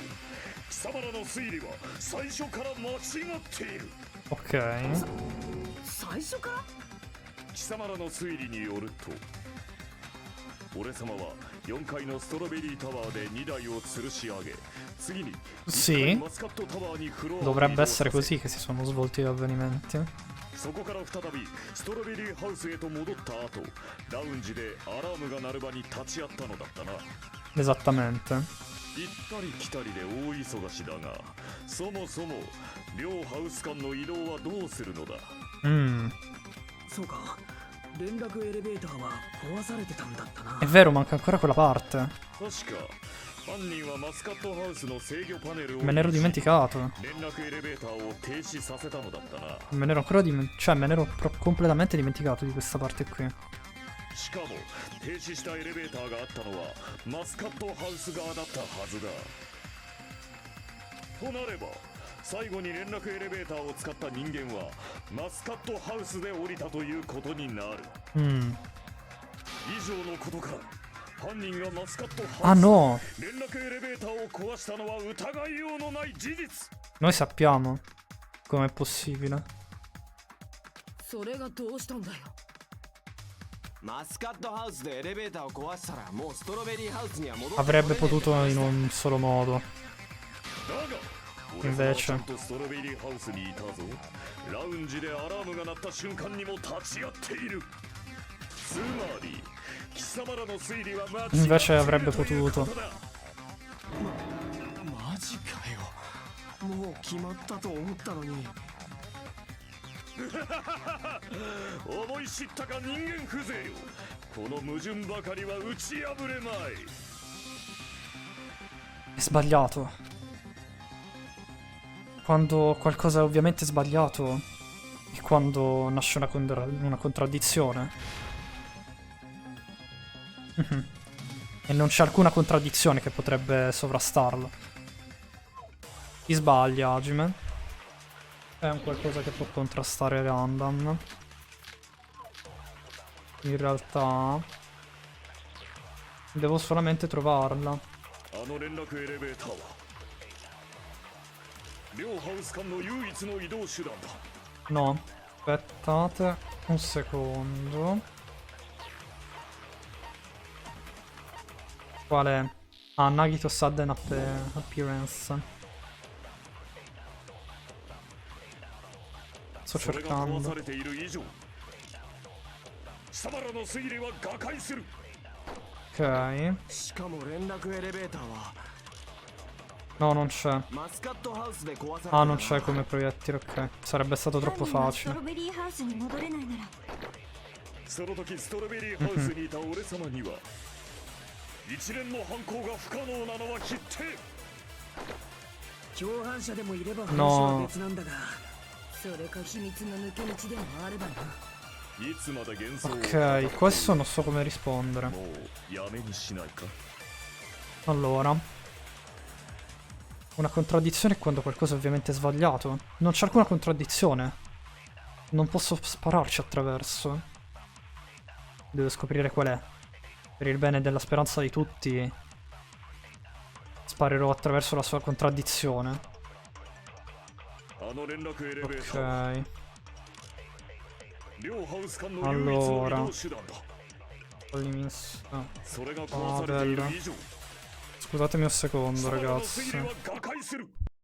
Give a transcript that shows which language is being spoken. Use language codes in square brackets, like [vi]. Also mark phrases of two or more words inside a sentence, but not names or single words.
[ja] 貴様らの推理は最初から間違っている。 Ok. 最初から？貴様らの推理によると、俺様は4階のストロベリータワーで2台を吊るし上げ、次に [it] Sì. [ja] マスカットタワーにフロアを [it] Dovrebbe essere così che si sono svolti gli avvenimenti. [ja] そこから再びストロベリーハウスへと戻った後、ラウンジでアラームが鳴る場に立ち会ったのだったな。 [it] Esattamente. [ja] 行ったり来たりで大忙しだが、そもそも両ハウス間の移動はどうするのだ。そうか、連絡エレベーターは壊されてたんだったな。 [it] È vero, manca ancora quella parte. [ja] 確か犯人はマスカットハウスの制御パネルを [it] Me ne ero dimenticato. [ja] 連絡エレベーターを停止させたのだったな。 [it] Me ne ero ancora cioè, me ne ero completamente dimenticato di questa parte qui. [ja] しかも停止したエレベーターがあったのはマスカットハウス側だったはずだ。となれば最後に連絡エレベーターを使った人間はマスカットハウスで降りたということになる。以上のことから犯人がマスカットハウス、 [it] no. [ja] 連絡エレベーターを壊したのは疑いようのない事実。 [it] Noi sappiamo com'è possibile. [ja] それがどうしたんだよ。マスカットハウスでエレベーターを壊したらもうストロベリーハウスには戻って [it] Avrebbe potuto in un solo modo. [ja] だが俺様はちゃん [it] Invece [ja] とストロベリーハウスにいたぞ。ラウンジでアラームが鳴った瞬間にも立ち会っている。つまり貴様らの推理は間違っている [it] Invece avrebbe [ja] ということ [it] potuto. [ja] だ。マジかよ。もう決まったと思ったのに。思い知ったか人間風情よ。この矛盾ばかりは打ち破れまい。 [it] È sbagliato. Quando qualcosa è ovviamente sbagliato è quando nasce una contraddizione. E non c'è alcuna contraddizione che potrebbe sovrastarlo. Chi sbaglia, Hajime? È un qualcosa che può contrastare Random. In realtà devo solamente trovarla. [ja] あの連絡エレベーターは両ハウス間の唯一の移動手段だ。 [it] No, aspettate un secondo. Qual è? Ah, Nagito [en] Sudden Appearance. [it] Sto [ja] それが壊 [it] cercando. [ja] されている以上、貴様らの推理は瓦解する。 Ok. しかも連絡エレベーターは [it] No, non c'è. [ja] マスカットハウスで壊されて [it] Ah, non c'è come proiettile, ok. Sarebbe stato troppo [ja] 犯人がスト [it] facile. [ja] ロベリーハウスに戻れないなら、その時ストロベリーハウスにいた俺様には一連の犯行が不可能なのは決定。共犯者でもいれば話 [it] No. [ja] は別なんだが、それか秘密の抜け道でもあればな。いつまで幻想を [it] Ok, questo non so come rispondere. [ja] もうやめにしないか。 [it] Allora, una contraddizione è quando qualcosa è ovviamente sbagliato. Non c'è alcuna contraddizione. Non posso spararci attraverso. Devo scoprire qual è. Per il bene della speranza di tutti, sparerò attraverso la sua contraddizione. [ja] あの連絡エレベーターは Ok. 両ハウス間の唯一の移動手段だ。 [it] All'inizio. [ja] それが壊されている以上、 [it] Scusatemi un secondo, [ja] 貴様らの [it] ragazzi. [ja] 推理は瓦解する。